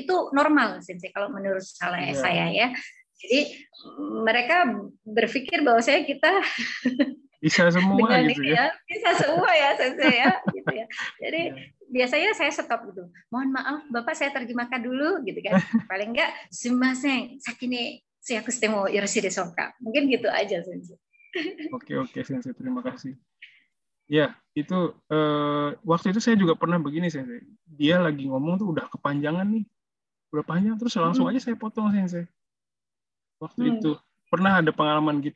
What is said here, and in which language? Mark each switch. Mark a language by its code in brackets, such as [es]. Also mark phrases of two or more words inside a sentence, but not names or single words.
[id] Itu normal Sensei kalau menurut saya ya. Jadi mereka berpikir bahwa kita bisa semua gitu ya. Bisa semua ya Sensei ya. Gitu ya. Jadi biasanya saya stop gitu. Mohon maaf Bapak saya terjemahkan dulu gitu kan. Paling enggak [ja] すみません、先に通訳してもよろしいでしょうか. [id] Mungkin gitu aja Sensei. Oke Sensei, terima kasih. Ya, itu waktu itu saya juga pernah begini Sensei. Dia lagi ngomong tuh udah kepanjangan nih. Udah panjang terus langsung aja saya potong Sensei. Waktu itu pernah ada pengalaman gitu.